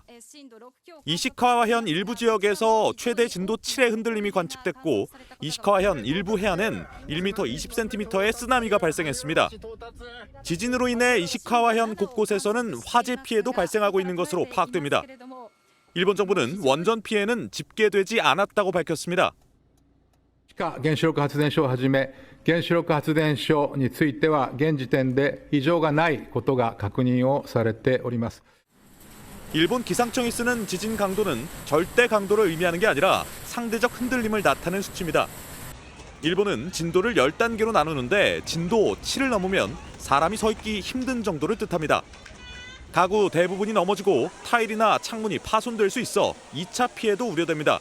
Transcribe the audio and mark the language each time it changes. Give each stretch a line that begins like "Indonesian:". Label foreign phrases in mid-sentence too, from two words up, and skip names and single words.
Korean: 이시카와현 일부 지역에서 최대 진도 7의 흔들림이 관측됐고 이시카와현 일부 해안엔 1m 20cm의 쓰나미가 발생했습니다. 지진으로 인해 이시카와현 곳곳에서는 화재 피해도 발생하고 있는 것으로 파악됩니다. 일본 정부는 원전 피해는 집계되지 않았다고 밝혔습니다.
Japanese: 原子力発電所をはじめ原子力発電所については現時点で異常がないことが確認をされております.
Korean: 일본 기상청이 쓰는 지진 강도는 절대 강도를 의미하는 게 아니라 상대적 흔들림을 나타내는 수치입니다. 일본은 진도를 10단계로 나누는데 진도 7을 넘으면 사람이 서 있기 힘든 정도를 뜻합니다. 가구 대부분이 넘어지고 타일이나 창문이 파손될 수 있어 2차 피해도 우려됩니다.